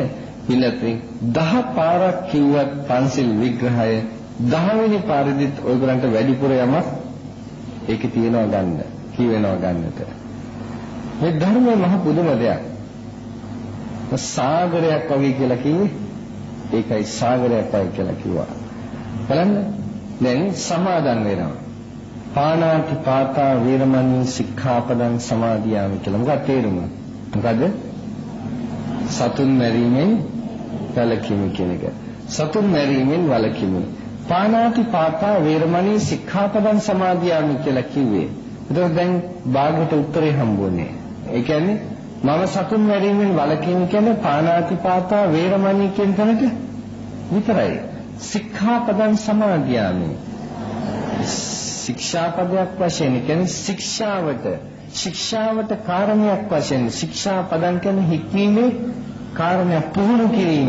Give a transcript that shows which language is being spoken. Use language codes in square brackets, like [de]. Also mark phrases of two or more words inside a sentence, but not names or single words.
[si] පිළිතුරේ 10 පාරක් කිව්වත් පන්සිල් විග්‍රහය 10 වෙනි පාරෙදිත් ඔයගලන්ට වැඩිපුර යමක් ඒකේ තියෙනවා ගන්න. කියවෙනවා ගන්නට. මේ ධර්මයේ මහ පුදුම දෙයක්. සාගරයක් වගේ කියලා කිව්වේ ඒකයි සාගරයක් වගේ කියලා කිව්වා. බලන්න දැන් සමාදන් වෙනවා. [pi] පාණාති පාතා වේරමණී සික්ඛාපදං සමාදියාමි කියලා. [si] මොකක්ද තේරුම? මොකද? සතුන් මැරීමෙන් වළකීම කියන එක. සතුන් මැරීමෙන් වළකීම. [pi] පාණාති පාතා වේරමණී සික්ඛාපදං සමාදියාමි [si] කියලා කිව්වේ. ඒක දැන් භාගයට උත්තරේ හම්බුනේ. ඒ කියන්නේ මම සතුන් මැරීමෙන් වළකීම කියන්නේ [pi] පාණාති පාතා වේරමණී [si] කියන තැනට විතරයි. [pi] සික්ඛාපදං සමාදියාමි. [si] ශික්ෂාපදයක් වශයෙන් කියන්නේ ශික්ෂාවට කාරණයක් වශයෙන් ශික්ෂාපදං කියන්නේ හික්මීමේ කාරණයක් පුහුණු කිරීම.